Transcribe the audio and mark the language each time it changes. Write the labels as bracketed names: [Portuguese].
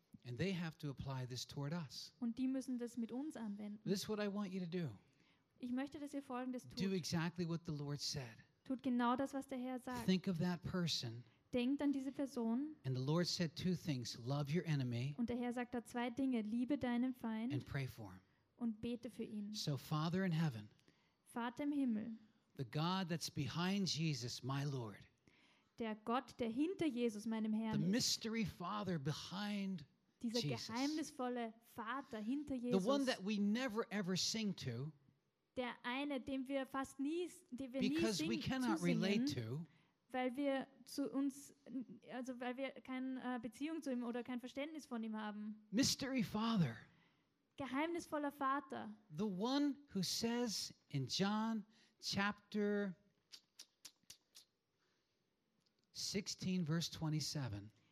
[English] And they have to apply this toward us. [German] Und die müssen das mit uns anwenden. [English] This is what I want you to do. [German] Ich möchte, dass ihr Folgendes tut. [English] Do exactly what the Lord said. [German] Tut genau das, was der Herr sagt. [English] Think of that person. [German] Denkt an diese Person. [English] And the Lord said two things, love your enemy. [German] Und der Herr sagt da zwei Dinge, liebe deinen Feind. [English] And pray for him. [German] Und bete für ihn. [English] So Father in heaven. [German] Vater im Himmel. [English] The God that's behind Jesus, my Lord. [German] Der Gott, der hinter Jesus meinem Herrn ist. [English] The mystery Father behind Jesus. [German] Dieser geheimnisvolle Vater hinter Jesus. [English] The one that we never ever sing to. [German] Der eine, dem wir fast nie, den wir [English] because [German] nie singen, [English] we cannot relate to. [German] Weil wir zu uns, also weil wir keine Beziehung zu ihm oder kein Verständnis von ihm haben. [English] Mystery Father. [German] Geheimnisvoller Vater. [English] The one who says in John chapter 16, verse 27.